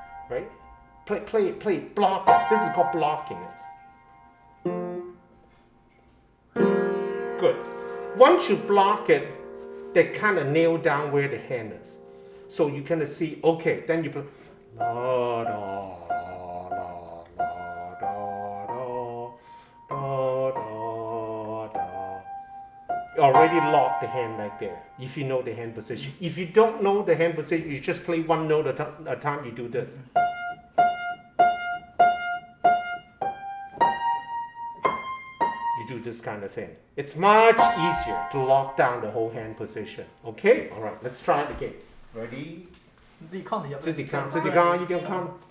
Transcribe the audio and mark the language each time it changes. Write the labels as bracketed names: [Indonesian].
[English] Right? Play, block it. This is called blocking it. Good. Once you block it, they kind of nail down where the hand is. So you kind of see, okay, then you play. La, da, la, la, da, da, da, da, da, da. already lock the hand like there. If you know the hand position. If you don't know the hand position, you just play one note at a time. You do this. You do this kind of thing. It's much easier to lock down the whole hand position. Okay? All right. Let's try it again. Ready? [Chinese] 你自己 count 一下。自己看，自己看，一定要看。